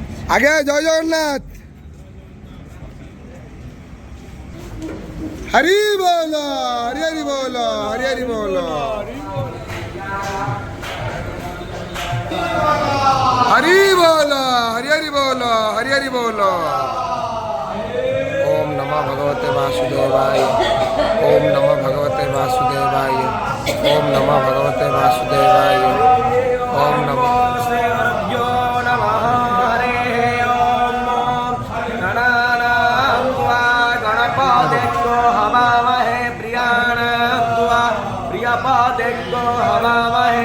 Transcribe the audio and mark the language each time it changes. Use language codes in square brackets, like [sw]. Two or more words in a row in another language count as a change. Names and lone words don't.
[bn] আগে জয় জগন্নাথ। হরি বল, হরি হরি বল, হরি হরি বল, হরি বল, হরি হরি বল, হরি হরি বল। [sa] ओम नमः भगवते वासुदेवाय, ओम नमः भगवते वासुदेवाय, ओम नमः भगवते वासुदेवाय, ओम नमः श्रीगुरुभ्यो नमः। हरिः ओम। गणानां त्वा गणपतिर्गो हवामहे प्रियाणां त्वा प्रियपतिर्गो हवामहे।